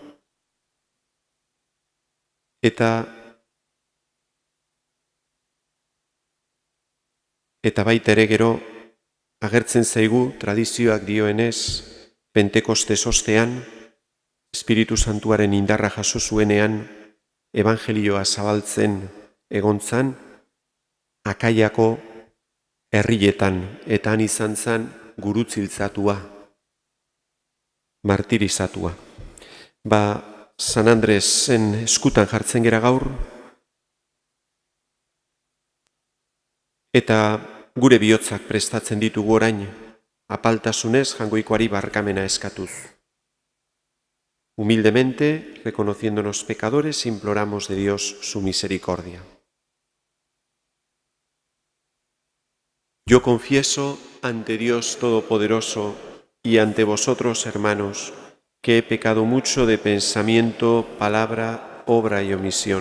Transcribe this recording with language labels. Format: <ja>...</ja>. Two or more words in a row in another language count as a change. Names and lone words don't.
<eu>eta baita ere gero agertzen zaigu tradizioak dioenez Pentekostes ostean, Espiritu Santuaren indarra jaso zuenean evangelioa zabaltzen egontzan, Akaiako herrietan, eta han izan zen gurutziltzatua, martirizatua. San Andresen eskutan jartzen gera gaur, eta gure bihotzak prestatzen ditugu orain, apaltasunez Jaungoikoari barkamena eskatuz.</eu> <es>Humildemente, reconociéndonos pecadores, imploramos de Dios su misericordia. Yo confieso ante Dios Todopoderoso y ante vosotros, hermanos, que he pecado mucho de pensamiento, palabra, obra y omisión.</es>